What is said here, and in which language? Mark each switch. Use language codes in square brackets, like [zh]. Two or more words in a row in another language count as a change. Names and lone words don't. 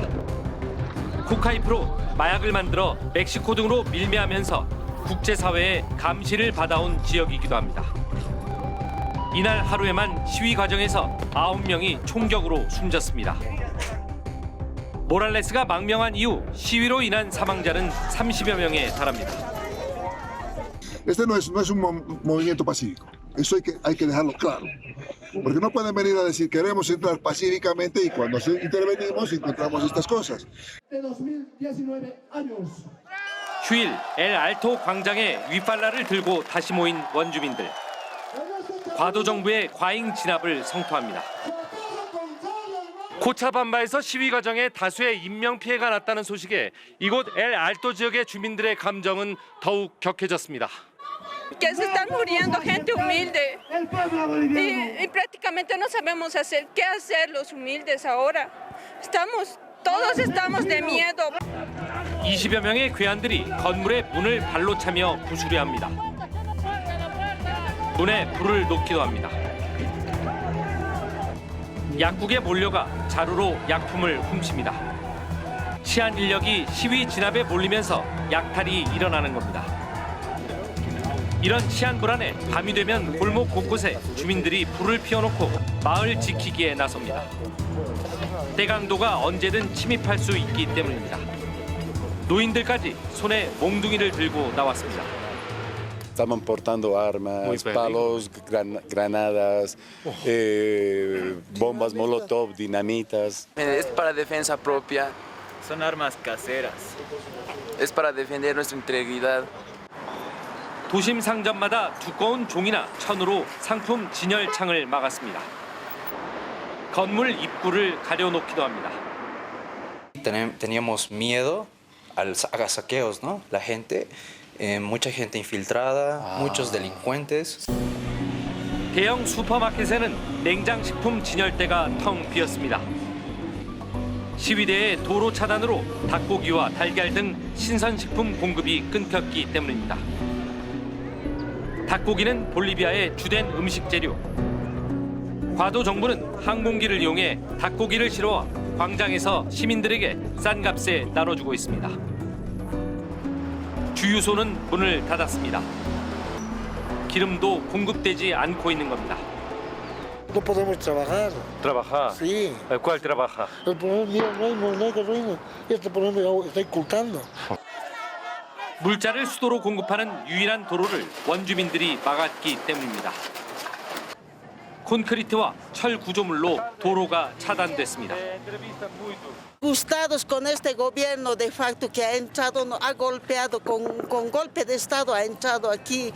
[ko] 코카잎으로 마약을 만들어 멕시코 등으로 밀매하면서 국제사회의 감시를 받아온 지역이기도 합니다. 이날 하루에만 시위 과정에서 9명이 총격으로 숨졌습니다. 모랄레스가 망명한 이후 시위로 인한 사망자는 30여 명에 달합니다. [es] Este no es un movimiento pacífico. Eso hay que dejarlo claro. Porque no pueden venir a decir queremos entrar pacíficamente y cuando intervenimos encontramos estas cosas. De 2019 años. [ko] 휴일 엘 알토 광장에 위팔라를 들고 다시 모인 원주민들. 과도 정부의 과잉 진압을 성토합니다. 코차반바에서 시위 과정에 다수의 인명 피해가 났다는 소식에 이곳 엘 알토 지역의 주민들의 감정은 더욱 격해졌습니다. [es] Que se están muriendo gente humilde y prácticamente no sabemos qué hacer los humildes ahora. Todos estamos de miedo. [ko] 20여 명의 괴한들이 건물의 문을 발로 차며 부수려 합니다. 문에 불을 놓기도 합니다. 약국에 몰려가 자루로 약품을 훔칩니다. 치안 인력이 시위 진압에 몰리면서 약탈이 일어나는 겁니다. 이런 치안 불안에 밤이 되면 골목 곳곳에 주민들이 불을 피워놓고 마을 지키기에 나섭니다. 대강도가 언제든 침입할 수 있기 때문입니다. 노인들까지 손에 몽둥이를 들고 나왔습니다. [es] Estaban portando armas, palos, granadas, bombas molotov, dinamitas. Es para defensa propia. Son armas caseras. Es para defender nuestra integridad. [ko] 도심 상점마다 두꺼운 종이나 천으로 상품 진열창을 막았습니다. 건물 입구를 가려놓기도 합니다. [es] teníamos miedo a saqueos, ¿no? La gente, mucha gente infiltrada, muchos delincuentes. [ko] 대형 슈퍼마켓에는 냉장식품 진열대가 텅 비었습니다. 시위대의 도로 차단으로 닭고기와 달걀 등 신선식품 공급이 끊겼기 때문입니다. 닭고기는 볼리비아의 주된 음식 재료. 과도 정부는 항공기를 이용해 닭고기를 실어와 광장에서 시민들에게 싼 값에 나눠주고 있습니다. 주유소는 문을 닫았습니다. 기름도 공급되지 않고 있는 겁니다. [es] No podemos trabajar. ¿Trabajar? Sí. ¿Cuál trabaja? El problema no hay gasolina. Este problema está ocultando. [ko] 물자를 수도로 공급하는 유일한 도로를 원주민들이 막았기 때문입니다. 콘크리트와 철 구조물로 도로가 차단됐습니다. [es] Gustados con este gobierno de facto que ha entrado, ha golpeado con golpe de Estado, ha entrado aquí.